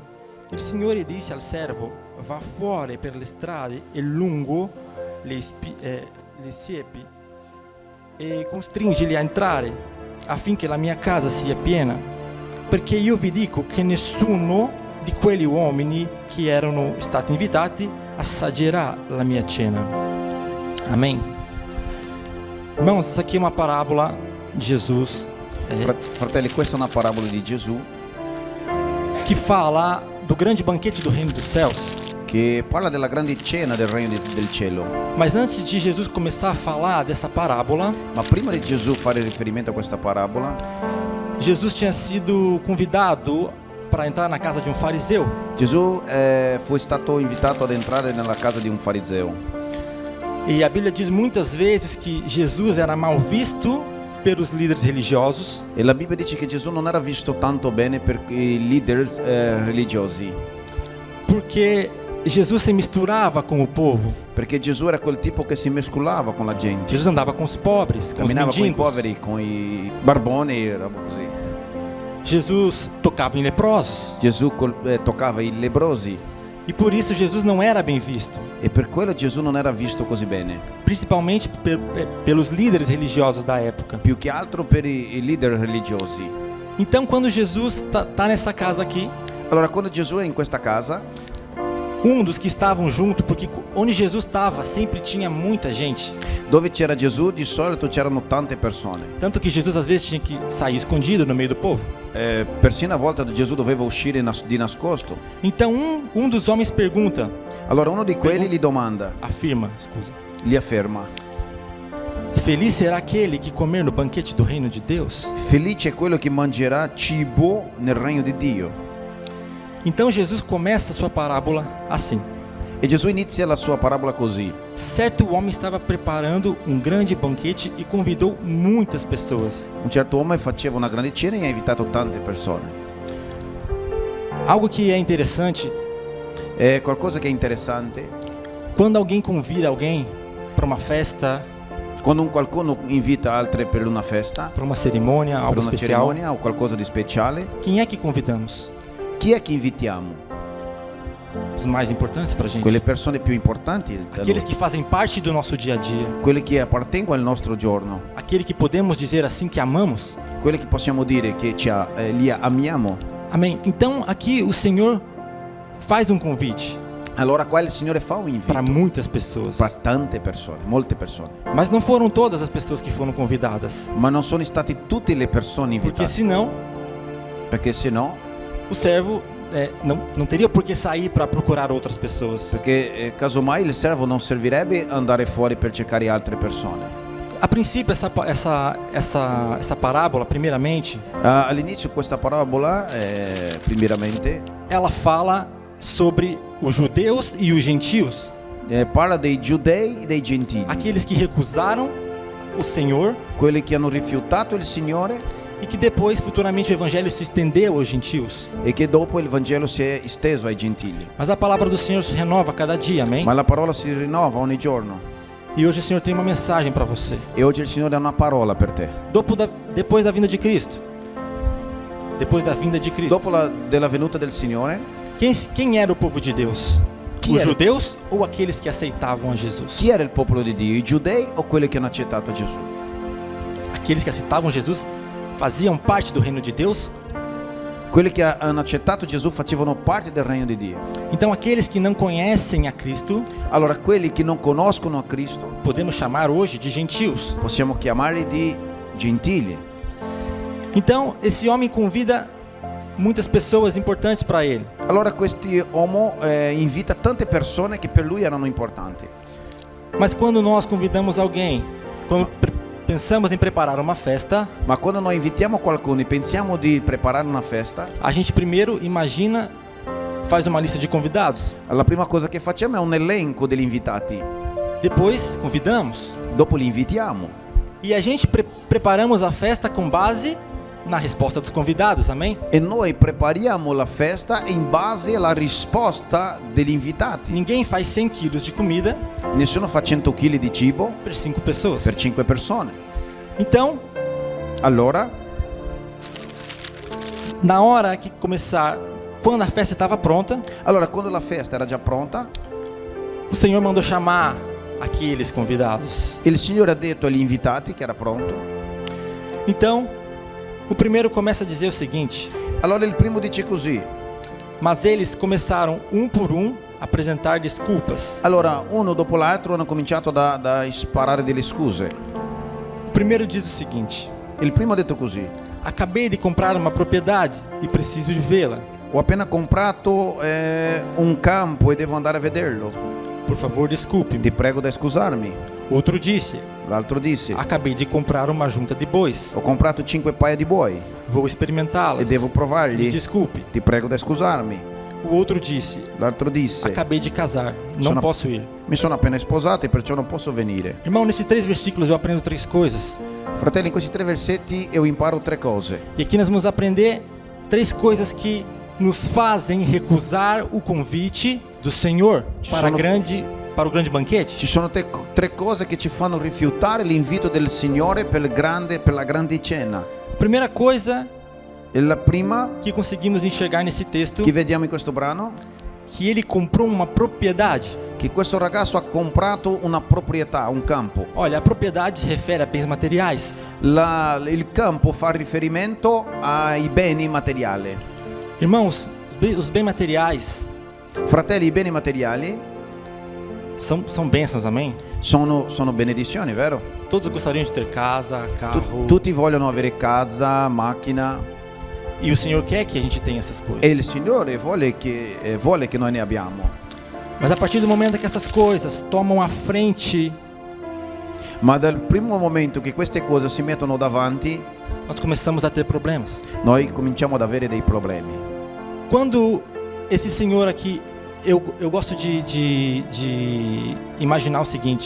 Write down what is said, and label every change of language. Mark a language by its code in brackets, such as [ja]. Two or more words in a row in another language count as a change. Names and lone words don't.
[it] Il Signore disse al servo: Va fuori per le strade e lungo le siepi e costringili a entrare affinché la mia casa sia piena, perché io vi dico che nessuno di quegli uomini che erano stati invitati assaggerà la mia cena. [pt] Amém? Irmãos, essa aqui é uma parábola de Jesus [it] Fratelli, questa è una parabola di Gesù [pt] que fala do grande banquete do reino dos céus. [it] che parla della grande cena del regno del cielo. [pt] Mas antes de Jesus começar a falar dessa parábola, [it] Ma prima di Gesù fare riferimento a questa parabola, [pt] Jesus tinha sido convidado para entrar na casa de um fariseu. [it] Gesù fu stato invitato ad entrare nella casa di un fariseo. [pt] E a Bíblia diz muitas vezes que Jesus era mal visto pelos líderes religiosos, [it] E la Bibbia dice che Gesù non era visto tanto bene per i leader religiosi, [pt] porque Jesus se misturava com o povo. [it] perché Gesù era quel tipo che si mescolava con la gente, [pt] Jesus andava com os pobres, com os [it] camminava con i [pt] mendigos. [it] poveri, con i barboni, roba così. [pt] Jesus tocava em leprosos. [it] Gesù toccava i leprosi [pt] E por isso Jesus não era bem visto, [it] e per quello Gesù non era visto così bene, [pt] principalmente pelos líderes religiosos da época. [it] più che altro per i leader religiosi. [pt] Então, quando Jesus está nessa casa aqui, [it] Allora quando Gesù è in questa casa, [pt] um dos que estavam junto, porque onde Jesus estava sempre tinha muita gente, [it] dove c'era Gesù di solito c'erano tante persone, [pt] tanto que Jesus às vezes tinha que sair escondido no meio do povo. [it] persino a volte Gesù doveva uscire di nascosto. [pt] Então um dos homens pergunta, [it] Allora uno di quelli gli domanda, [pt] afirma, scusa, [it] gli afferma: [pt] Feliz será aquele que comer no banquete do reino de Deus. [it] Felice è quello che mangerà cibo nel regno di Dio. [pt] Então Jesus começa a sua parábola assim. [it] E Gesù inizia la sua parabola così. [pt] Certo homem estava preparando um grande banquete e convidou muitas pessoas. [it] Un certo uomo faceva una grande cena e ha invitato tante persone. [pt] Algo que é interessante, [it] È qualcosa che è interessante. [pt] quando alguém convida alguém para uma festa, [it] Quando qualcuno invita altri per una festa, [pt] para uma cerimônia, [it] per [pt] algo [it] una [pt] especial, [it] cerimonia o qualcosa di speciale, [pt] quem é que convidamos? [it] chi è che invitiamo? [pt] Os mais importantes para a gente. [it] Quelle persone più importanti da [pt] Aqueles [it] noi, [pt] que fazem parte do nosso dia a dia. [it] quelle che appartengono al nostro giorno, [pt] Aquele que podemos dizer assim que amamos. [it] quelle che possiamo dire che li amiamo. [pt] Amém. Então aqui o Senhor faz um convite [it] Allora qua il Signore fa un [pt] para [it] invito [pt] muitas pessoas. [it] per tante persone, molte persone, [pt] Mas não foram todas as pessoas que foram convidadas. [it] ma non sono state tutte le persone [pt] Porque [it] invitate, [pt] senão [it] perché se no, [pt] o servo não teria por que sair para procurar outras pessoas. [it] perché casomai il servo non servirebbe andare fuori per cercare altre persone. [pt] A princípio, essa parábola, primeiramente, [it] All'inizio questa parabola, [pt] primeramente, ela fala sobre os judeus e os gentios. [it] parla dei giudei e dei gentili, [pt] Aqueles que recusaram o Senhor [it] quelli che hanno rifiutato il Signore [pt] e que depois, futuramente, o evangelho se estendeu aos gentios. [it] e che dopo il Vangelo si è esteso ai gentili. [pt] Mas a palavra do Senhor se renova a cada dia, amém? [it] Ma la parola si rinnova ogni giorno [pt] E hoje o Senhor tem uma mensagem para você. [it] e oggi il Signore ha una parola per te. [pt] Depois da vinda de Cristo. Depois da vinda de Cristo. [it] Dopo della venuta del Signore, [pt] Quem era o povo de Deus? [it] Chi [pt] Os [it] era? [pt] judeus ou aqueles que aceitavam a Jesus? [it] chi era il popolo di Dio? I giudei o quelli che hanno accettato Gesù? [pt] Aqueles que aceitavam Jesus faziam parte do reino de Deus? [it] Quelli che hanno accettato Gesù facevano parte del regno di Dio. [pt] Então aqueles que não conhecem a Cristo, [it] Allora quelli che non conoscono a Cristo [pt] podemos chamar hoje de gentios. [it] possiamo chiamarli di gentili. [pt] Então esse homem convida muitas pessoas importantes para ele. [it] Allora quest'uomo invita tante persone che per lui erano importanti. [pt] Mas quando nós convidamos alguém, quando pensamos em preparar uma festa, [it] Ma quando noi invitiamo qualcuno e pensiamo di preparare una festa, [pt] a gente primeiro imagina, faz uma lista de convidados. [it] la prima cosa che facciamo è un elenco degli invitati. [pt] Depois convidamos. [it] Dopo li invitiamo. [pt] E a gente preparamos a festa com base na resposta dos convidados, amém? [it] E noi prepariamo la festa in base alla risposta degli invitati. [pt] Ninguém faz 100 quilos de comida [it] Nessuno fa 100 kg di cibo [pt] para 5 pessoas. [it] per 5 persone. [pt] Então, [it] Allora, [pt] na hora que começar, quando a festa estava pronta, [it] quando la festa era già pronta, [pt] o Senhor mandou chamar aqueles convidados. [it] il Signore ha detto agli invitati che era pronto. [pt] Então, o primeiro começa a dizer o seguinte: [it] Allora il primo dice così. [pt] mas eles começaram um por um a apresentar desculpas. [it] Allora, uno dopo l'altro hanno cominciato da sparare delle scuse. [pt] O primeiro diz o seguinte: [it] Il primo ha detto così. [pt] acabei de comprar uma propriedade e preciso de vê-la. [it] Ho appena comprato un campo e devo andare a vederlo. [pt] Por favor, desculpe-me. [it] Ti prego di scusarmi. [pt] Outro disse: [it] L'altro disse. [pt] acabei de comprar uma junta de bois. [it] Ho comprato 5 paia di buoi [pt] Vou [it] e [pt] experimentá-las. [it] devo [pt] Me [it] provarli. [pt] desculpe. [it] Ti prego di scusarmi. [pt] O outro disse: [it] L'altro disse. [pt] acabei de casar, não [it] Sono- [pt] posso ir. [it] Mi sono appena sposato e perciò non posso venire. [pt] Irmão, nesses 3 versículos eu aprendo 3 coisas. [it] Fratelli, in questi 3 versetti io imparo 3 cose. [pt] E aqui nós vamos aprender 3 coisas que nos fazem recusar o convite do Senhor para o grande banquete. [it] Ci sono 3 cose che ci fanno rifiutare l'invito del Signore per la grande cena. [pt] A primeira coisa [it] E la prima [pt] que conseguimos enxergar nesse texto, [it] che vediamo in questo brano, [pt] que ele comprou uma propriedade. [it] che questo ragazzo ha comprato una proprietà, un campo. [pt] Olha, a propriedade se refere a bens materiais. [it] Il campo fa riferimento ai beni materiali. [pt] Irmãos, os bens materiais [it] Fratelli, i beni materiali [pt] são bênçãos, amém? [it] sono benedizioni, vero? [pt] Todos gostariam de ter casa, carro. [it] Tutti vogliono avere casa, macchina, [pt] E o Senhor quer que a gente tenha essas coisas. [it] e il Signore vuole che noi ne abbiamo. [pt] Mas a partir do momento que essas coisas tomam a frente [it] Ma dal primo momento che queste cose si mettono davanti, [pt] nós começamos a ter problemas. [it] noi cominciamo ad avere dei problemi. [pt] Quando esse senhor aqui, eu gosto de imaginar o seguinte: